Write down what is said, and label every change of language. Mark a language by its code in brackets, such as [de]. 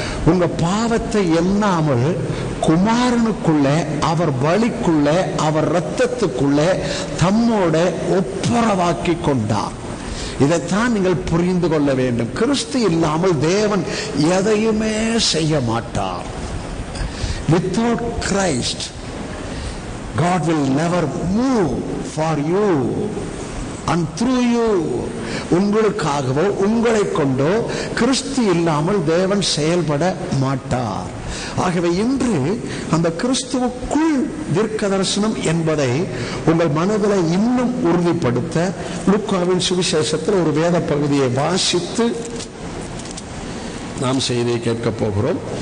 [ta] உங்க பாவத்தை எண்ணாமல் குமாரனுக்குள்ளே அவர் பலிக்குள்ளே அவர் இரத்தத்துக்குள்ளே தம்மோட ஒப்புரவாக்கி கொண்டார். இதைத்தான் நீங்கள் புரிந்து கொள்ள வேண்டும். கிறிஸ்து இல்லாமல் தேவன் எதையுமே செய்ய மாட்டார். [en] Without Christ God will never move for you and through you. [ta] உங்களுக்காகவோ உங்களை கொண்டோ கிறிஸ்து இல்லாமல் தேவன் செயல்பட மாட்டார். ஆகவே இன்று அந்த கிறிஸ்துவுக்குள் தீர்க்க தரிசனம் என்பதை உங்கள் மனதில் இன்னும் உறுதிப்படுத்த லூக்காவின் சுவிசேஷத்தில் ஒரு வேத பகுதியை வாசித்து நாம் செய்தியை கேட்க போகிறோம்.